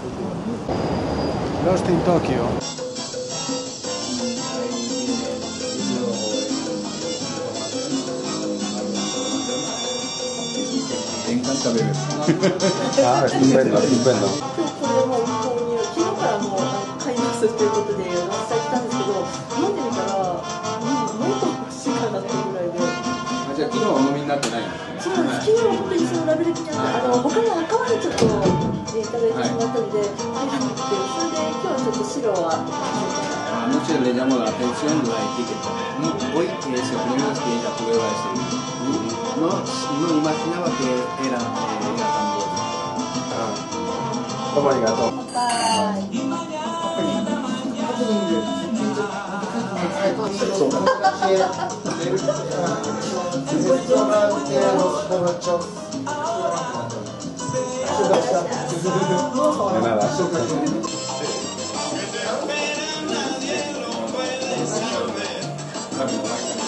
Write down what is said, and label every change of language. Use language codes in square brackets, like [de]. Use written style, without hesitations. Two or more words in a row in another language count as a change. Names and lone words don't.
[es] Lost in Tokyo. Me encanta beber. Ah, estupendo, estupendo. [ja] ということでお伝えしたんですけど、飲んでみたら、もっと欲しいかなっていうぐらいで。じゃあ昨日はお飲みになってないんですね。そうなんです。昨日は本当にそのラベル的な他の赤ワインちょっといただいてしまったので入らなくて、それで今日はちょっと白は。 [es] Anoche le llamó la atención la etiqueta. Hoy es el primero que ella prueba ese vino. No imaginaba que era tan bueno. ¿Cómo arigato? De nada.